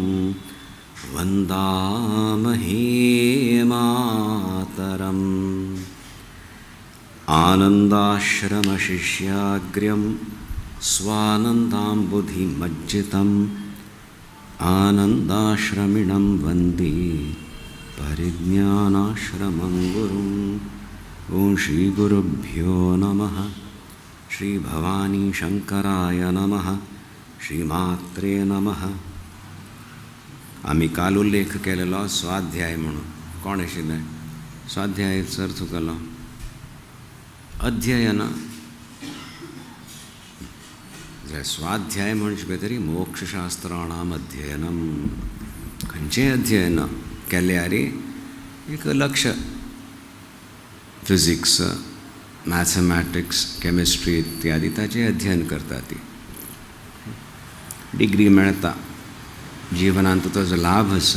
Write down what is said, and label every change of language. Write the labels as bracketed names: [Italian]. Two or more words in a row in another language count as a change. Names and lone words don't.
[Sanskrit] वन्दामहे मातरम् आनन्दाश्रमशिष्याग्र्यं स्वानन्दाम्बुधिमज्जितम् आनन्दाश्रमिणं वन्दे परिज्ञानाश्रमं गुरुम् ॐ श्रीगुरुभ्यो नमः। श्री भवानी शंकराय नमः। श्रीमात्रे नमः। [Konkani] आम्ही काल उल्लेख केलेलो स्वाध्याय म्हणून कोण आशिल्ले स्वाध्यायाचो अर्थ केलो अध्ययन स्वाध्याय म्हणजे तरी [Sanskrit] मोक्षशास्त्राणाम अध्ययनम [Konkani] खंयचें अध्ययन केल्यार एक लक्ष [English] physics mathematics chemistry [Konkani] इत्यादी ताचे अध्ययन करता ती डिग्री मेळता जीवनांत ताजो लाभ आसा.